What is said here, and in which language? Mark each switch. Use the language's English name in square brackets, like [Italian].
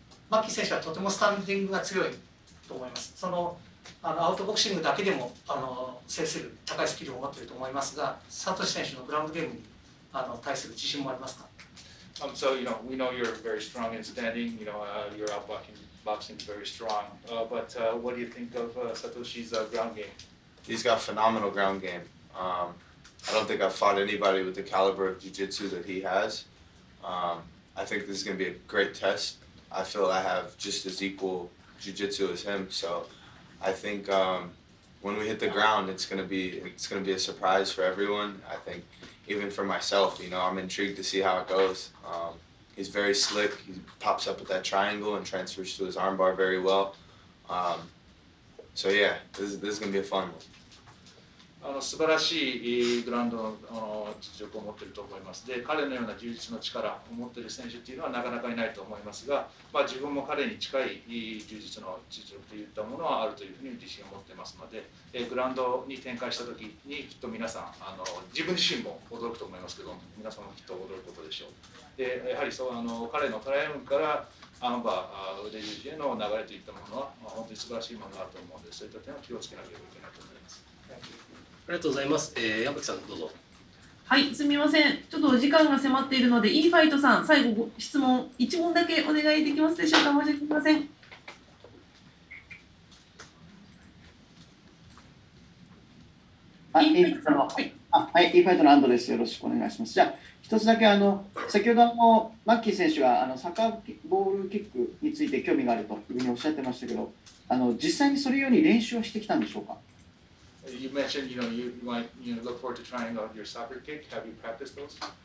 [Japanese] マッキー選手はとてもスタンディングが強いと思います。アウトボクシングだけでも制する高いスキルを持っていると思いますが、サトシ選手のグラウンドゲームに対する自信もありますか。 [English] So we know you're very strong in standing. Your outboxing is very strong. But what do you think of Satoshi's ground game? He's got phenomenal ground game. I don't think I've fought anybody with the caliber of jiu-jitsu that he has. I think this is going to be a great test. I feel I have just as equal jiu-jitsu as him. So I think when we hit the ground, it's going to be a surprise for everyone. I think even for myself, I'm intrigued to see how it goes. He's very slick. He pops up with that triangle and transfers to his armbar very well. So yeah, this is going to be a fun one. [Japanese] 素晴らしいグラウンドの実力を持っていると思います。で、彼のような充実の力を持っている選手っていうのはなかなかいないと思いますが、自分も彼に近い充実の実力といったものはあるというふうに自信を持っていますので、グラウンドに展開した時にきっと皆さん自分自身も驚くと思いますけど、皆さんもきっと驚くことでしょう。で、やはり彼のトライアウンから腕十字への流れといったものは本当に素晴らしいものがあると思うので、そういった点は気をつけなければいけないと思います。ありがとうございます。山木さんどうぞ。はい、すみません。ちょっとお時間が迫っているので、いいファイトさん、最後質問1問だけお願いできますでしょうか。申し訳ありません。いいファイトの安藤です。よろしくお願いします。じゃあ、一つだけ先ほどマッキー選手がサッカーボールキックについて興味があるというふうにおっしゃってましたけど、実際にそれように練習をしてきたんでしょうか。 [English] You mentioned, you might, look forward to trying out your soccer kick. Have you practiced those?